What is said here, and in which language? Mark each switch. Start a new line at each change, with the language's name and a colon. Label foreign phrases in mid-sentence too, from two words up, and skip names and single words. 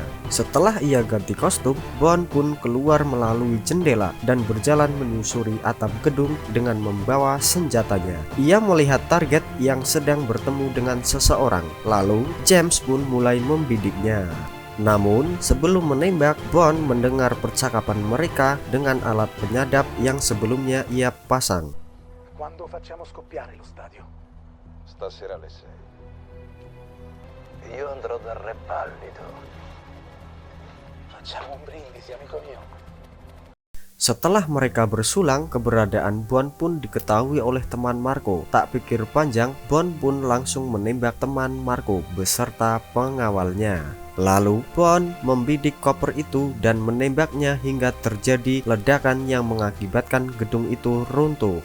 Indonesian: Setelah ia ganti kostum, Bond pun keluar melalui jendela dan berjalan menyusuri atap gedung dengan membawa senjatanya. Ia melihat target yang sedang bertemu dengan seseorang. Lalu James pun mulai membidiknya. Namun sebelum menembak, Bond mendengar percakapan mereka dengan alat penyadap yang sebelumnya ia pasang.
Italian: Quando facciamo scoppiare lo stadio? Stasera alle 6. Io andrò dal re pallido. Facciamo un brindisi, amico mio.
Indonesian: Setelah mereka bersulang, keberadaan Bond pun diketahui oleh teman Marco. Tak pikir panjang, Bond pun langsung menembak teman Marco beserta pengawalnya. Lalu Bond membidik koper itu dan menembaknya hingga terjadi ledakan yang mengakibatkan gedung itu runtuh.